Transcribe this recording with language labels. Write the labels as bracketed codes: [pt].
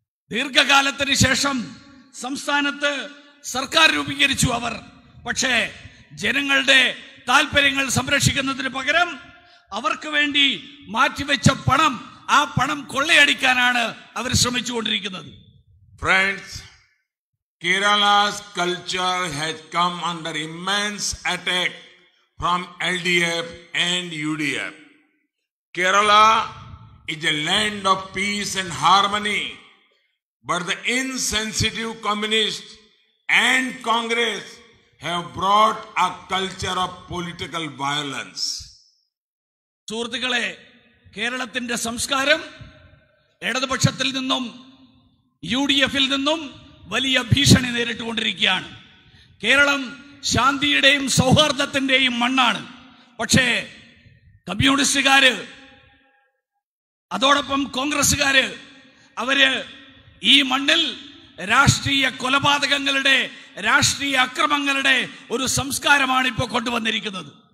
[ml] ദീർഘകാലത്തിന് ശേഷം സംസ്ഥാനത്ത് സർക്കാർ രൂപീകരിച്ചു അവർ. പക്ഷേ ജനങ്ങളുടെ താല്പര്യങ്ങൾ സംരക്ഷിക്കുന്നതിന് പകരം അവർക്ക് വേണ്ടി മാറ്റിവെച്ച പണം, ആ പണം കൊള്ളയടിക്കാനാണ് അവർ ശ്രമിച്ചുകൊണ്ടിരിക്കുന്നത്. [en] Friends, Kerala's culture has come under immense attack from LDF and UDF. Kerala is a land of peace and harmony, but the insensitive communists and Congress have brought a culture of political violence. [ml] സുഹൃത്തുക്കളെ, കേരളത്തിന്റെ സംസ്കാരം ഇടതുപക്ഷത്തിൽ നിന്നും UDF-ൽ നിന്നും വലിയ ഭീഷണി നേരിട്ടുകൊണ്ടിരിക്കുകയാണ്. കേരളം ശാന്തിയുടെയും സൗഹാർദ്ദത്തിന്റെയും മണ്ണാണ്. പക്ഷേ കമ്മ്യൂണിസ്റ്റുകാര്, അതോടൊപ്പം കോൺഗ്രസുകാര്, അവര് ഈ മണ്ണിൽ രാഷ്ട്രീയ കൊലപാതകങ്ങളുടെ, രാഷ്ട്രീയ അക്രമങ്ങളുടെ ഒരു സംസ്കാരമാണ് ഇപ്പോൾ കൊണ്ടുവന്നിരിക്കുന്നത്.